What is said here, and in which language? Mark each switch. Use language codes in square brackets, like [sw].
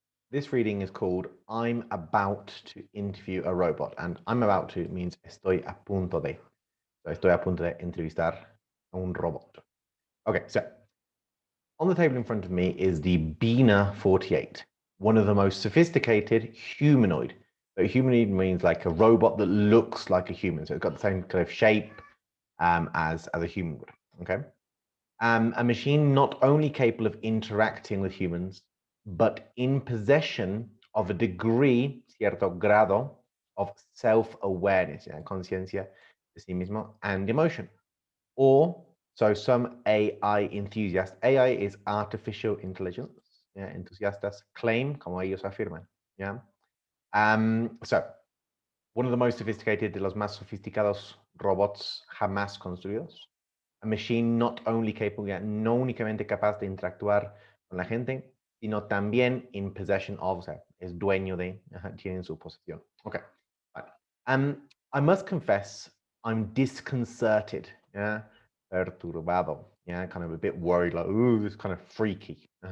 [en] This reading is called I'm About to Interview a Robot, and I'm about to means [es] estoy a punto de. So estoy a punto de entrevistar a un robot. [en] Okay, so on the table in front of me is the Bina 48, one of the most sophisticated humanoid. So humanoid means like a robot that looks like a human. So it's got the same kind of shape as a human would. Okay. A machine not only capable of interacting with humans, but in possession of a degree, [es] cierto grado, [en] of self-awareness, [es] conciencia de sí mismo, [en] and emotion. Or, so some AI enthusiasts, AI is artificial intelligence, entusiastas claim, [es] como ellos afirman. [en] Yeah. So, one of the most sophisticated, [es] de los más sofisticados robots jamás construidos. [en] A machine not only capable, [es] no únicamente capaz de interactuar con la gente, sino también [en] in possession of, [es] o sea, es dueño de, tiene en su posesión. [en] Okay. I must confess, I'm disconcerted, yeah, perturbado, yeah, kind of a bit worried, like, ooh, this is kind of freaky.